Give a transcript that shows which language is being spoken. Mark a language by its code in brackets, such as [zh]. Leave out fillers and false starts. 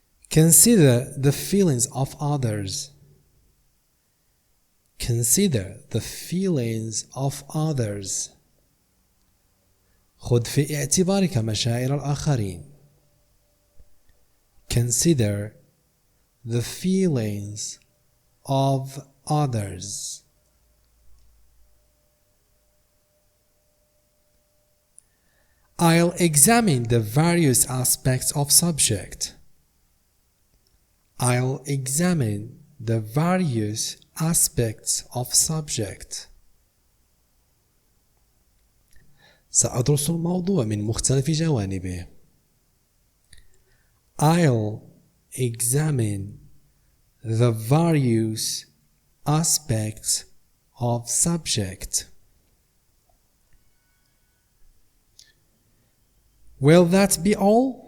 [en] Consider the feelings of others. Consider the feelings of others. [ar] خذ في اعتبارك مشاعر الآخرين. [en] Consider the feelings of others. I'll examine the various aspects of subject. I'll examine the various aspects of subject. [ar] سأدرس الموضوع من مختلف جوانبه. [en] I'll examine the various aspects of subject. Will that be all?